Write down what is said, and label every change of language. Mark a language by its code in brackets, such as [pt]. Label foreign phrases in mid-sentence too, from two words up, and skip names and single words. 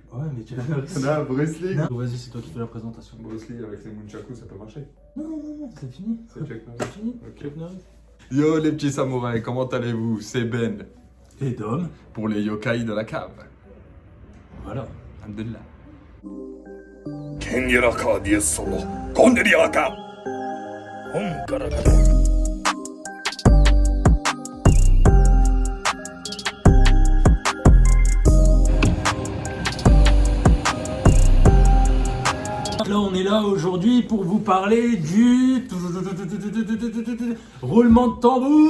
[fr] Ouais mais Chuck Norris. Non, Bruce Lee. Non. Vas-y, c'est toi qui fais la présentation. Bruce Lee avec ses nunchakus, ça peut marcher. Non, c'est fini. C'est Chuck Norris. C'est fini. Ok. Chuck Norris. Yo les petits samouraïs, comment allez-vous? C'est Ben Et Dom. pour les yokai de la cave. Voilà. Alhamdulillah. ケンゲラカーディエスソロコンデリアカオンガラガラ Là, on est là aujourd'hui pour vous parler du roulement de tambour.